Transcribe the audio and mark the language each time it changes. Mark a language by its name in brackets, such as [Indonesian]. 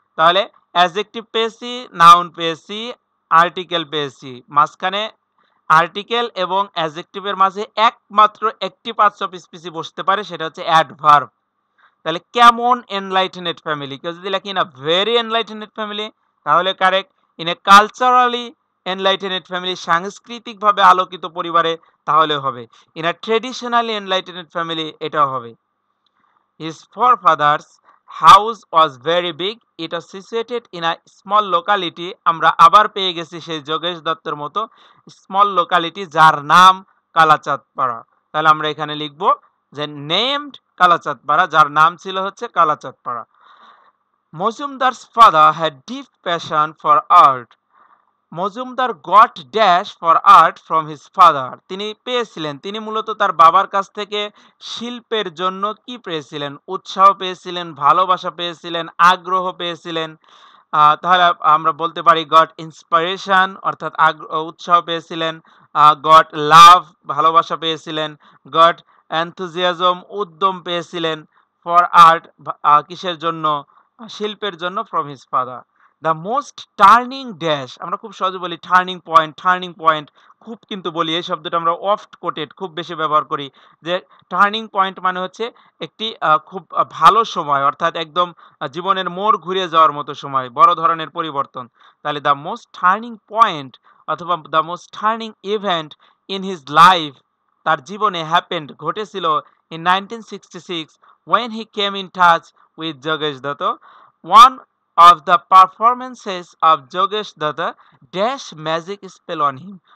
[Bangla] তাহলে অ্যাডজেক্টিভ পেয়েছি, নাউন পেয়েছি, আর্টিকেল পেয়েছি, মাঝখানে আর্টিকেল এবং অ্যাডজেক্টিভের মাঝে একমাত্র একটি পার্টস অফ স্পিচই বসতে পারে, সেটা হচ্ছে অ্যাডভার্ব। তাহলে কেমন এনলাইটেনেড ফ্যামিলি, কেউ যদি লেখে [English] in a very enlightened family [Bangla] তাহলে correct, [English] in a culturally enlightened family, [Bangla] সাংস্কৃতিকভাবে আলোকিত পরিবারে তাহলে হবে, [English] in a traditionally enlightened family [Bangla] এটাও হবে। [English] His forefathers house was very big, it was situated in a small locality। [Bangla] আমরা আবার পেয়ে গেছি সেই যোগেশ দত্তের মতো [English] small locality, [Bangla] যার নাম কালাচাঁদপাড়া। তাহলে আমরা এখানে লিখব যে নেমড কালাচাঁদপাড়া, যার নাম ছিল হচ্ছে Kalachandpara. [English] Majumdar's father had deep passion for art। Majumdar got dash for art from his father, [Bangla] তিনি পেয়েছিলেন, তিনি মূলত তার বাবার কাছ থেকে শিল্পের জন্য কি পেয়েছিলেন, উৎসাহ পেয়েছিলেন, ভালোবাসা পেয়েছিলেন, আগ্রহ পেয়েছিলেন। তাহলে আমরা বলতে পারি [English] got inspiration, [Bangla] অর্থাৎ উৎসাহ পেয়েছিলেন, [English] got love [Bangla] ভালোবাসা পেয়েছিলেন, [English] got enthusiasm [Bangla] উদ্যম পেয়েছিলেন, [English] for art [Bangla] কিসের জন্য, শিল্পের জন্য [English] From his father. The most turning dash, [Bangla] আমরা খুব সহজে বলি টার্নিং পয়েন্ট খুব কিন্তু বলি এই শব্দটা আমরা [English] oft quoted [Bangla] খুব বেশি ব্যবহার করি, যে টার্নিং পয়েন্ট মানে হচ্ছে একটি খুব ভালো সময়, অর্থাৎ একদম জীবনের মোড় ঘুরে যাওয়ার মতো সময়, বড় ধরনের পরিবর্তন। তাহলে [English] the most turning point [Bangla] অথবা [English] the most turning event in his life, [Bangla] তার জীবনে [English] happened [Bangla] ঘটেছিল [English] In 1966 when he came in touch with Jogesh Datta. One of the performances of Jogesh Datta dash magic spell on him.